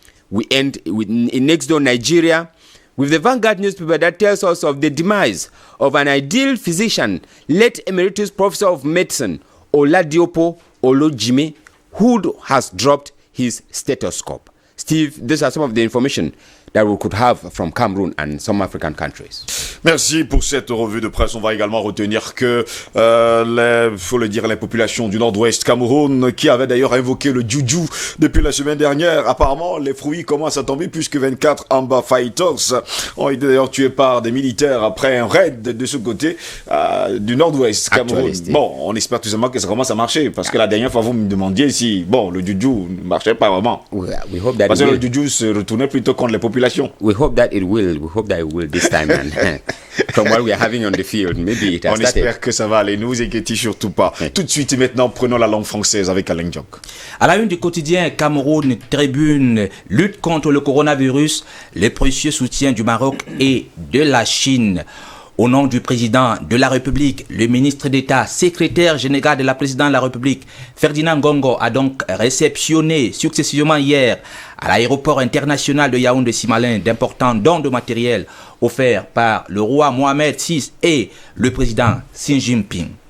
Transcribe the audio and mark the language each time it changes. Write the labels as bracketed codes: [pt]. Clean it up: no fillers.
[en] We end in next door Nigeria with the Vanguard newspaper that tells us of the demise of an ideal physician, late Emeritus Professor of Medicine Oladiopo Olojime, who has dropped his stethoscope. Steve, these are some of the information that we could have from Cameroon and some African countries. [fr] Merci pour cette revue de presse. On va également retenir que, faut le dire, les populations du nord-ouest Cameroun, qui avaient d'ailleurs invoqué le juju depuis la semaine dernière, apparemment les fruits commencent à tomber puisque 24 Amba Fighters ont été d'ailleurs tués par des militaires après un raid de ce côté du nord-ouest Cameroun. Bon, on espère tout simplement que ça commence à marcher parce que la dernière fois vous me demandiez si, bon, le juju ne marchait pas vraiment. [en] We hope that [fr] parce que le juju se retournait plutôt contre les populations. [en] We hope that it will. We hope that it will this time. from what we are having on the field. Maybe it has started. [fr] Espère que ça va aller, ne vous inquiétez surtout pas. Tout de suite et maintenant, prenons la langue française avec Alain Diok. À la une du quotidien Cameroun Tribune, lutte contre le coronavirus, les précieux soutiens du Maroc et de la Chine. Au nom du président de la République, le ministre d'État, secrétaire général de la présidente de la République, Ferdinand Ngongo, a donc réceptionné successivement hier à l'aéroport international de Yaoundé-Simalin d'importants dons de matériel offerts par le roi Mohamed VI et le président Xi Jinping.